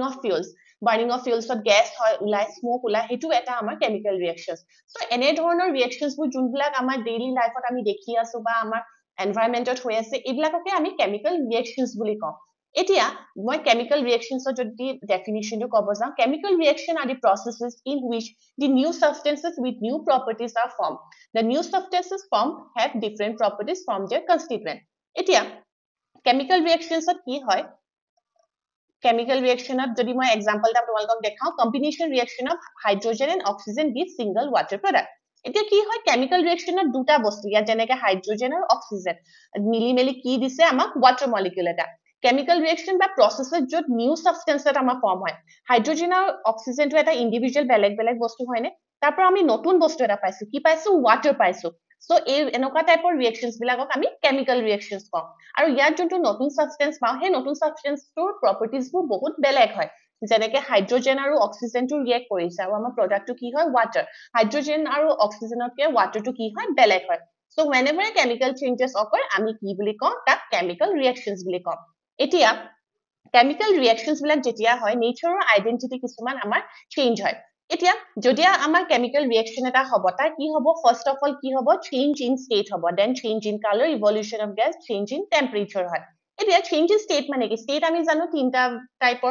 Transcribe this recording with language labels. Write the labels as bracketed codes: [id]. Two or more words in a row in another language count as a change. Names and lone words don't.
[as] অফ ফিউলছত গেছ হয় ওলাই স্মোক ওলাই এটো এটা আমাৰ [en] chemical reaction so [as] এনে ধৰণৰ ৰিএকশনছ বোৰ যোনবিলাক আমাৰ ডেইলি লাইফত আমি দেখি আছো বা আমাৰ এনভায়ৰনমেন্টত হৈ আছে এইবিলাককে আমি [en] chemical reactions [as] বুলি কওঁ এতিয়া মই কেমিকেল ৰিএকশনছৰ যদি ডেফিনিশনটো ক'ব যাওঁ [en] chemical reaction are the processes in which the new substances with new properties are formed the new substances formed have different properties from their constituent [as] এতিয়া কেমিকেল ৰিএকশনছত কি হয় [en] chemical reaction of [as] যদি মই [en] example [as] এটা তোমালোকক দেখাও [en] combination reaction of hydrogen and oxygen gives single water product [as] এতিয়া কি হয় [en] chemical reaction of [as] দুটা বস্তু ইয়াত যেনেকে হাইড্ৰোজেন আৰু অক্সিজেন মিলি মিলি কি দিছে আমাক [en] water molecule [as] এটা [en] chemical reaction [as] বা processes যত [en] new substance [as] এটা আমাৰ ফৰ্ম হয় হাইড্ৰোজেন আৰু অক্সিজেনটো এটা ইন্ডিভিজুৱেল বেলেগ বেলেগ বস্তু হয়নে তাৰপৰা আমি নতুন বস্তু এটা পাইছো কি পাইছো water পাইছো সো এই এনেকুৱা টাইপৰ ৰিএকশনছ বিলাকক আমি [en] chemical reactions [as] কওঁ আৰু ইয়াত যোনটো নতুন সাবস্টেন্স পাও সেই নতুন সাবস্টেন্সটোৰ প্ৰপাৰ্টিজ বোৰ বহুত বেলেগ হয় যেনেকে হাইড্ৰোজেন আৰু অক্সিজেনটো ৰিএক্ট কৰিছে আৰু আমাৰ প্ৰডাক্টটো কি হয় ওৱাটাৰ হাইড্ৰোজেন আৰু অক্সিজেনতকে ওৱাটাৰটো কি হয় বেলেগ হয় সো [en] whenever chemical changes occur [as] আমি কি বুলি কওঁ তাক [en] chemical reactions [as] বুলি কওঁ এতিয়া [en] chemical reactions [as] বিলাক যেতিয়া হয় নেচাৰৰ আইডেন্টিটি কিছুমান আমাৰ চেঞ্জ হয় এতিয়া যদি আমাৰ [en] chemical reaction [as] এটা হ'ব তাৰ কি হ'ব [en] first of all [as] কি হ'ব [en] change in state [as] হ'ব [en] then change in colour evolution of gas change in temperature [as] হয় এতিয়া [en] change in state [as] মানে কি ষ্টেট আমি জানো তিনটা টাইপৰ